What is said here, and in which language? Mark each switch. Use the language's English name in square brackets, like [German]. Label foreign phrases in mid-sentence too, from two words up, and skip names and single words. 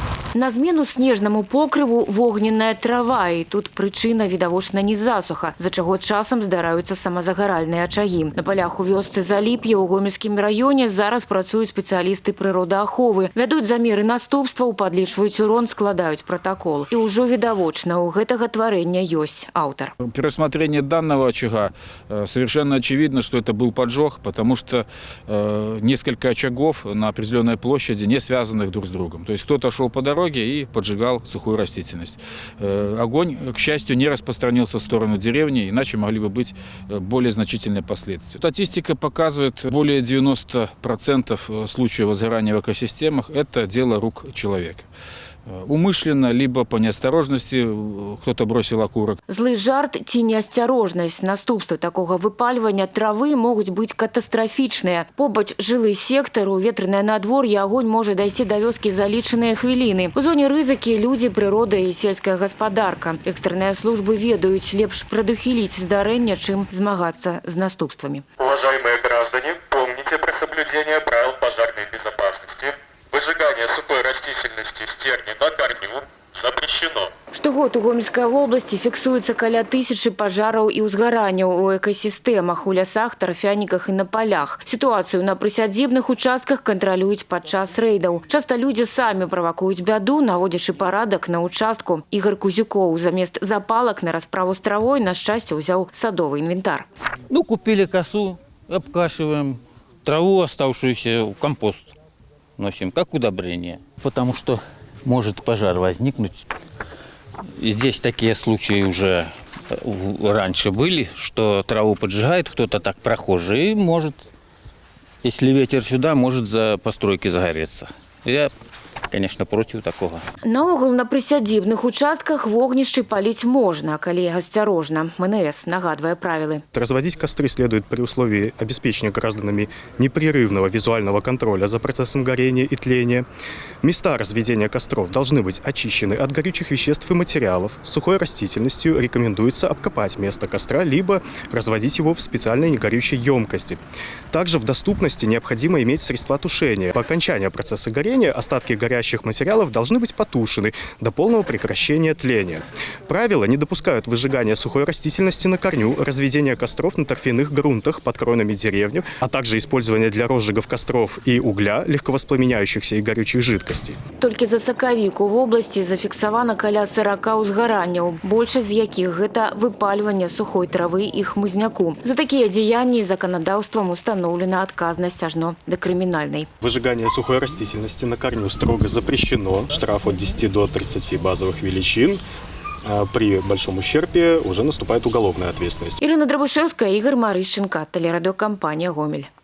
[Belarusian] На змену снежнаму покрыву вогненная трава, і тут прычына відавочна не засуха, за чаго часам здараюцца самазагаральныя ачагі. На полях у вёсцы Заліп'е ў Гомельскім раёне зараз працуюць спецыялісты прыродааховы. Вядуць замеры наступстваў, падлічваюць урон, складаюць протокол. І ўжо відавочна, у гэтага [Russian] творения есть [Belarusian] автор. [Russian] При рассмотрении данного очага совершенно очевидно, что это был поджог, потому что несколько очагов на определенной площади не связанных друг с другом. То есть кто-то шел по дороге и поджигал сухую растительность. Огонь, к счастью, не распространился в сторону деревни, иначе могли бы быть более значительные последствия. Статистика показывает, более 90% случаев возгорания в экосистемах – это дело рук человека. Умышленно, либо по неосторожности кто-то бросил окурок. [Belarusian] Злый жарт ці неасцярожнасць. Наступствы такого выпальвання травы могуць быць катастрафічныя. Побач жылы сектар, у ветранае надвор'е агонь можа дайсці да вёскі за лічаныя хвіліны. У зоне рызыкі людзі, прырода і сельская гаспадарка. Экстрэнныя службы ведаюць, лепш прадухіліць здарэнне, чым змагацца з наступствамі. [Russian] Уважаемые граждане, помните про соблюдение правил пожарной безопасности. Выжигание сухой растительности стерни на корню запрещено. [Belarusian] Штогод у [Russian] Гомельской области [Belarusian] фіксуецца каля 1000 пажараў і ўзгаранняў у экасістэмах, у лясах, тарфяніках і на полях. Сітуацыю на прысядзібных участках кантралююць падчас рэйдаў. Часта людзі самі правакуюць бяду, наводзячы парадак на участку. Ігор Кузюкоў замест запалак на расправу з травой на шчасце ўзяў садовый інвентар. [Russian] Купили косу, обкашиваем, траву оставшуюся в компост носим, как удобрение. Потому что может пожар возникнуть. И здесь такие случаи уже раньше были, что траву поджигает кто-то так прохожий, и может, если ветер сюда, может за постройки загореться. Я, конечно, против такого. [Belarusian] Наогул на прысядзібных участках вогнішчы паліць можна, калі асцярожна. МНС нагадвае правілы. [Russian] Разводить костры следует при условии обеспечения гражданами непрерывного визуального контроля за процессом горения и тления. Места разведения костров должны быть очищены от горючих веществ и материалов. Сухой растительностью рекомендуется обкопать место костра, либо разводить его в специальной негорючей емкости. Также в доступности необходимо иметь средства тушения. По окончании процесса горения остатки горящих материалов должны быть потушены до полного прекращения тления. Правила не допускают выжигания сухой растительности на корню, разведения костров на торфяных грунтах под кронами деревьев, а также использования для розжигов костров и угля, легковоспламеняющихся и горючих жидкостей. [Belarusian] Толькі за сакавік у вобласці зафіксавана каля 40 узгаранняў, большасць з якіх гэта выпальванне сухой травы і хмызняку. За такія дзеянні заканадаўствам установлена адказнасць ажно да крымінальнай. [Russian] Выжигание сухой растительности на корню строго запрещено. Штраф от 10 до 30 базовых величин. При большом ущербе уже наступает уголовная ответственность. Ирина Драбышевская, Игорь Марыщенко, телерадиокомпания «Гомель».